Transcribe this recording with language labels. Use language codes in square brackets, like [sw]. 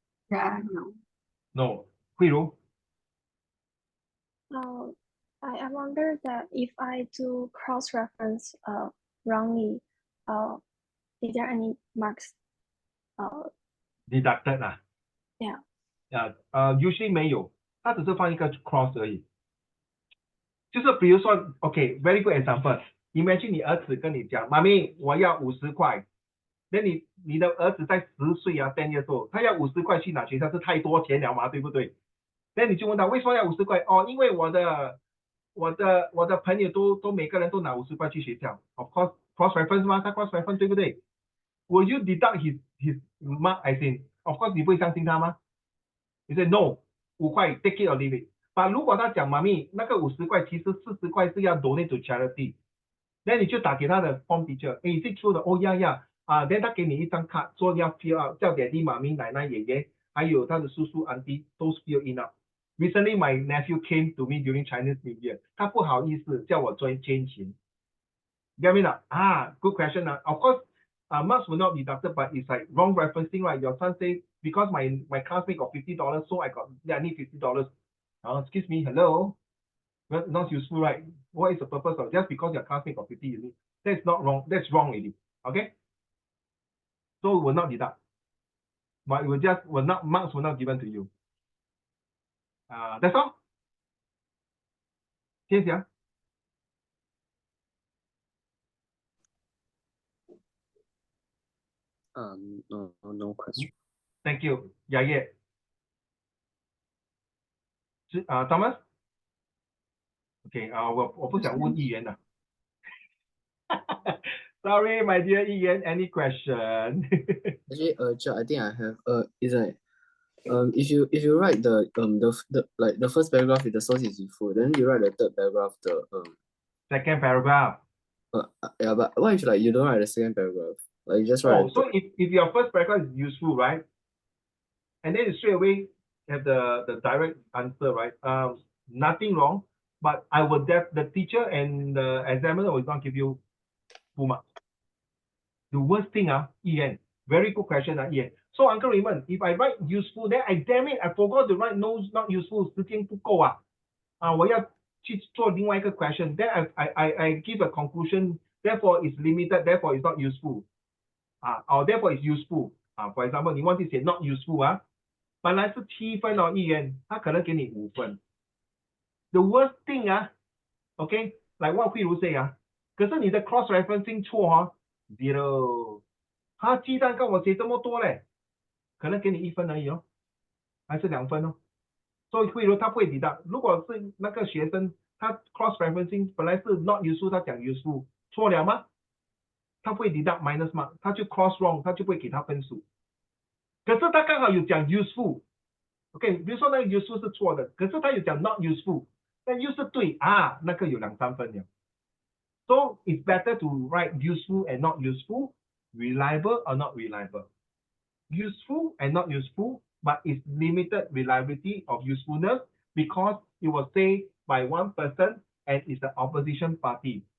[en] Yeah, no. No. Hui Ru? I wonder that if I do cross-reference wrongly, is there any marks deducted Yeah. [zh] Usually 没有，它只是放一个 cross 而已。就是比如说 ， [en] OK, very good example. [zh] Imagine 你儿子跟你讲，妈咪，我要50块。那你的儿子在10岁10 years old，他要50块去哪学校是太多钱了嘛，对不对？那你就问他为什么要50块？哦，因为我的朋友都每个人都拿50块去学校。 [en] Of course, cross reference 吗？他 cross reference [zh] 对不对 [en] ？Will you deduct his mark? I think, of course [zh] 你不会相信他吗？ 你说 [en] no， 5块 take it or leave it。 [zh] 但如果他讲妈咪那个50块其实40块是要 [en] donate to charity， [zh] 那你就打给他的 form teacher， 哎，是错的，哦呀呀，then 他给你一张卡，说要 [en] fill out， [zh] 叫爹地、妈咪、奶奶、爷爷，还有他的叔叔、auntie 都 [en] fill in up。 Recently, my nephew came to me during Chinese New Year， [zh] 他不好意思叫我捐钱。 [en] Get me now? Good question. Of course, marks will not be deducted, but it's like wrong referencing, right? Your son says because my classmate got $50, so I need $50. Excuse me, hello. Well, not useful, right? What is the purpose of just because your classmate got 50? That's not wrong. That's wrong, already. Okay. So it will not deduct, but it will not marks will not given to you. That's all. [zh] 谢谢。 [en] No question. Thank you. Yaya. Thomas? [zh] Okay, 我不想问议员了。 [en] Sorry, my dear Ian, any question? Actually, I think I have is like if you write the like the first paragraph with the source is useful, then you write the third paragraph the Second paragraph. yeah, but what if like you don't write the second paragraph? Like you just write Oh, so if your first paragraph is useful, right? And then you straight away have the direct answer, right? Nothing wrong, but I will the teacher and the examiner will not give you full marks. The worst thing, Ian, very good question, Ian. So Uncle Raymond, if I write useful, then damn it, I forgot to write no, not useful, [zh] 时间不够啊，我要去做另外一个 [en] question, then I give a conclusion, therefore it's limited, therefore it's not useful, or therefore it's useful, for example, [zh] 你忘记写 [en] not useful [zh] 本来是7分哦，议员，他可能给你5分。 [en] The worst thing okay, like what [zh] 慧茹 say 可是你的 [en] cross referencing [zh] 错0，他鸡蛋跟我写这么多嘞，可能给你1分而已还是2分所以慧茹他不会deduct。如果是那个学生他 cross referencing 本来是 not useful， 他讲 useful 错了吗？他不会deduct minus mark， 他就 [en] cross wrong， [zh] 他就不会给他分数。可是他刚好有讲 useful。OK， 比如说那个 useful 是错的，可是他有讲 [en] not useful， [zh] 那又是对那个有2-3分了。 [en] So it's better to write useful and not useful, reliable or not reliable. Useful and not useful, but it's limited reliability of usefulness because it was said by one person and it's the opposition party.